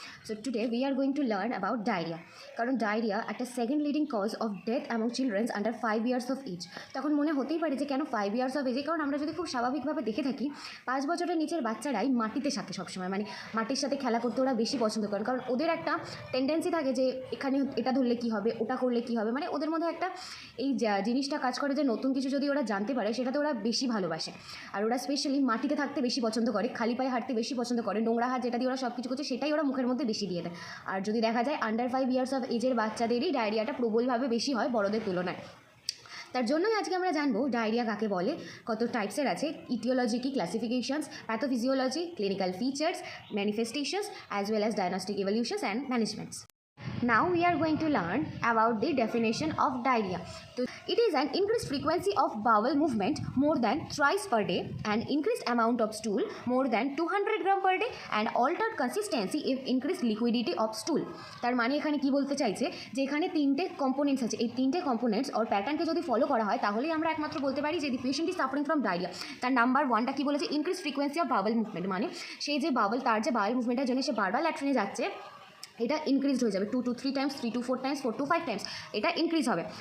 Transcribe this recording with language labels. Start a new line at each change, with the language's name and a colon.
English: So today we are going to learn about diarrhea.
Bangla: কারণ diarrhoea একটা
English: Second leading cause of death among childrens under 5 years of age.
Bangla: তখন মনে হতেই পারে যে কেন
English: 5 years of age,
Bangla: কারণ আমরা যদি খুব স্বাভাবিকভাবে দেখে থাকি 5 বছরের নিচের বাচ্চারাই মাটিতে থাকে সবসময়, মানে মাটির সাথে খেলা করতে ওরা বেশি পছন্দ করেন, কারণ ওদের একটা টেন্ডেন্সি থাকে যে এখানে এটা ধরলে কী হবে, ওটা করলে কী হবে, মানে ওদের মধ্যে একটা এই জিনিসটা কাজ করে যে নতুন কিছু যদি ওরা জানতে পারে সেটাতে ওরা বেশি ভালোবাসে। আর ওরা স্পেশালি মাটিতে থাকতে বেশি পছন্দ করে, খালি পায়ে হাঁটতে বেশি পছন্দ করে, নোংরা হাত যেটা দিয়ে ওরা সব কিছু করছে সেটাই ওরা মুখের মধ্যে বেশি দিয়ে দেয়। আর যদি দেখা যায়
English: under 5 years of এজের
Bangla: বাচ্চাদেরই ডায়রিয়াটা প্রবলভাবে বেশি হয় বড়দের তুলনায়। তার জন্যই আজকে আমরা জানবো ডায়রিয়া কাকে বলে, কত টাইপসের আছে, ইটিওলজি কি, classifications, pathophysiology, clinical features, manifestations
English: As well as diagnostic evaluations and managements. Now we are going to learn about the definition of diarrhea. So, it is an increased frequency of bowel movement more than thrice per day, an increased amount of stool more than 200 grams per day, and altered consistency if increased liquidity of stool.
Bangla: তার মানে এখানে কি বলতে চাইছে যে এখানে তিনটে components আছে, এই তিনটে কম্পোনেন্টস ওর প্যাটার্নকে যদি ফলো করা হয় তাহলেই আমরা একমাত্র বলতে পারি যে
English: The patient is suffering from diarrhoea.
Bangla: তার নাম্বার ওয়ানটা কি বলেছে,
English: increase frequency of bowel movement,
Bangla: মানে সেই যে তার যে বাওয়েল মুভমেন্টের জন্য সে বারবার ল্যাট্রিনে যাচ্ছে এটা ইনক্রিজড হয়ে যাবে
English: 2 to 3 times, 3 to 4 times, 4 to 5 times,
Bangla: এটা ইনক্রিজ হবে।